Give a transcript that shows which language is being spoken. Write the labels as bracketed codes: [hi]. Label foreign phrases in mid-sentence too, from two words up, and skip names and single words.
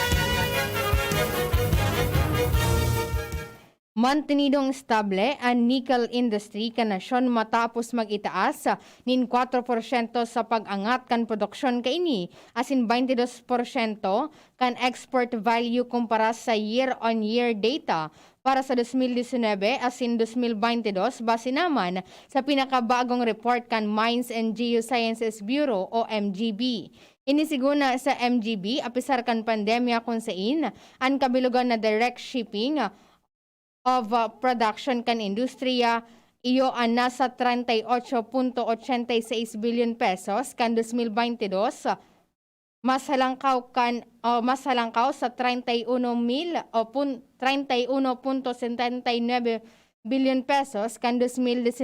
[bik] Mantinidong estable ang [en] nickel industry [bik] kanasyon matapos mag-itaas nin 4% sa pag-angat kan produksyon kaini asin 22% kan [en] export value [bik] kumpara sa [en] year-on-year data [bik] para sa 2019 asin 2022 base naman sa pinakabagong report kan Mines and Geosciences Bureau o MGB. Inisiguna sa MGB apisar kan pandemya kung saan ang kabilugan na [en] direct shipping of production [bik] kan industriya iyo ang nasa 38.86 [en] billion pesos [bik] kan 2022 mas halangkaw sa 31.79 [en] billion pesos [bik] kan 2019.